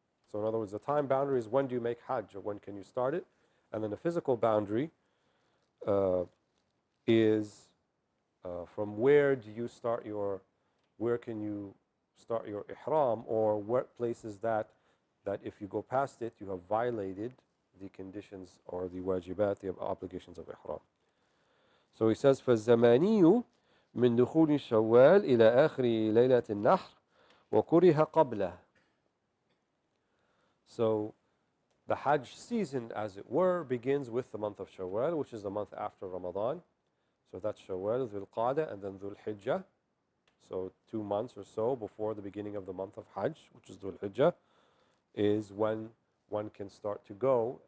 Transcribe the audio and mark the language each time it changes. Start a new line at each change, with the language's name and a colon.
English: So in other words, the time boundary is when do you make Hajj, or when can you start it, and then the physical boundary is from where can you start your ihram, or what places that if you go past it, you have violated the conditions or the wajibat, the obligations of ihram. So he says,
Arabic: فَالزَّمَانِيُّ مِنْ دُخُولِ شَوَّالِ إِلَى آخِرِ لَيْلَةِ النَّحْرِ وَكُرِهَ قَبْلَهُ.
English: So the Hajj season, as it were, begins with the month of Shawwal, which is the month after Ramadan. So that's Shawwal, Dhul Qa'dah, and then Dhul Hijjah. So 2 months or so before the beginning of the month of Hajj, which is Dhul Hijjah, is when one can start to go.